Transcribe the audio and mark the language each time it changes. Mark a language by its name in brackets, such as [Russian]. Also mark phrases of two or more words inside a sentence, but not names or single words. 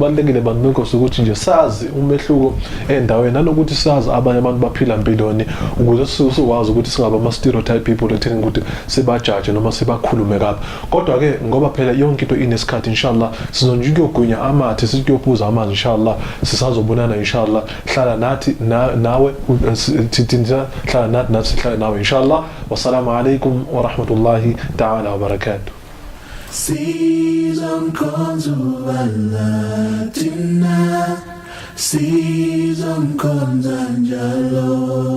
[Zulu] ebalekile bantu ukuthi nje sazi umehluko endaweni nanokuthi sazi abanye abantu baphila impiloni ukuze siwazi ukuthi singaba ama [English] stereotype people [Zulu] etheni ukuthi sibajudge noma sibakhulume kabi kodwa ke ngoba phela yonke into inesikhathi inshallah sizonje ukuyogunya amathe siyophuza amanzi inshallah sisazobonana inshallah hlala nathi nawe thithinza hlala nathi sihlala nawe inshallah [Arabic] والسلام عليكم ورحمة الله تعالى وبركاته. [English] Season comes [Zulu] sizomkhonza njalo